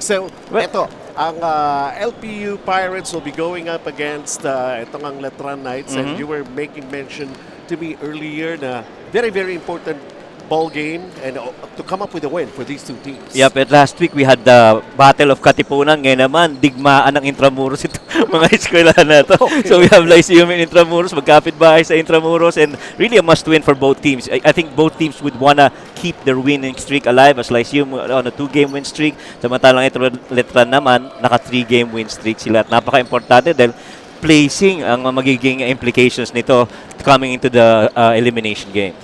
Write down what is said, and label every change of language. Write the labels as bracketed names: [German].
[English] So, ito, ang LPU Pirates will be going up against itong ang Letran Knights. And you were making mention to me earlier na very, very important ball game and to come up with a win for these two teams. Yep, at last week we had the Battle of Katipunan. [Filipino] Ngayon naman, digmaan ng Intramuros ito, mga eskwelahan na ito. [English] Okay. So we have Lyceum and Intramuros, [Filipino] magkapit bahay sa Intramuros, [English] and really a must-win for both teams. I think both teams would wanna keep their winning streak alive, as Lyceum on a 2-game win streak. [Filipino] Samantalang Letran naman, naka 3-game win streak sila. At napaka-importante dahil placing ang magiging implications nito [English] coming into the elimination games.